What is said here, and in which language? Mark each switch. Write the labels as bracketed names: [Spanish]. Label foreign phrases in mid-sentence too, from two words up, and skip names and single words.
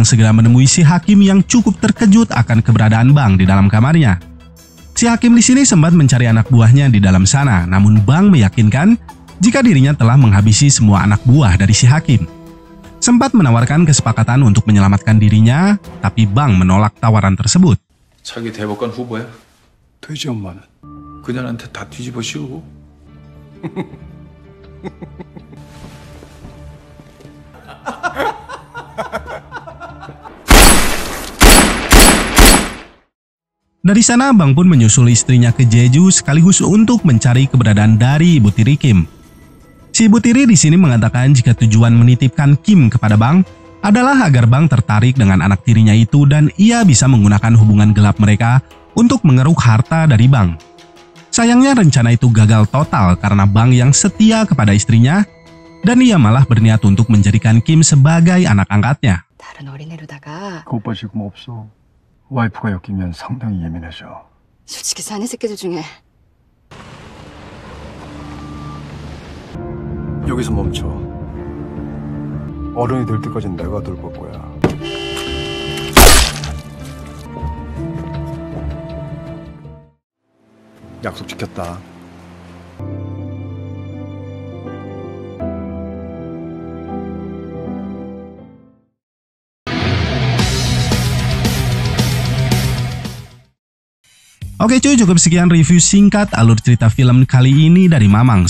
[Indonesian] segera menemui si hakim yang cukup terkejut akan keberadaan Bang di dalam kamarnya. Si hakim di sini sempat mencari anak buahnya di dalam sana, namun Bang meyakinkan jika dirinya telah menghabisi semua anak buah dari si hakim. Sempat menawarkan kesepakatan untuk menyelamatkan dirinya, tapi Bang menolak tawaran tersebut. [Korean] 자기 대법관 후보야? 돼지 엄마는? 그녀한테 다 뒤집어 씌우고? [Indonesian] Dari sana, Bang pun menyusul istrinya ke Jeju sekaligus untuk mencari keberadaan dari ibu tiri Kim. Si ibu tiri di sini mengatakan jika tujuan menitipkan Kim kepada Bang adalah agar Bang tertarik dengan anak tirinya itu dan ia bisa menggunakan hubungan gelap mereka untuk mengeruk harta dari Bang. Sayangnya rencana itu gagal total karena Bang yang setia kepada istrinya dan ia malah berniat untuk menjadikan Kim sebagai anak angkatnya. [Korean] 다른 어린애로다가 그 오빠 지금 없어. 와이프가 엮이면 상당히 예민해져. 솔직히 사내 새끼들 중에 여기서 멈춰. 어른이 될 때까지 내가 돌볼 거야. 약속 지켰다. [Indonesian] Oke cuy, cukup sekian review singkat alur cerita film kali ini dari Mamang.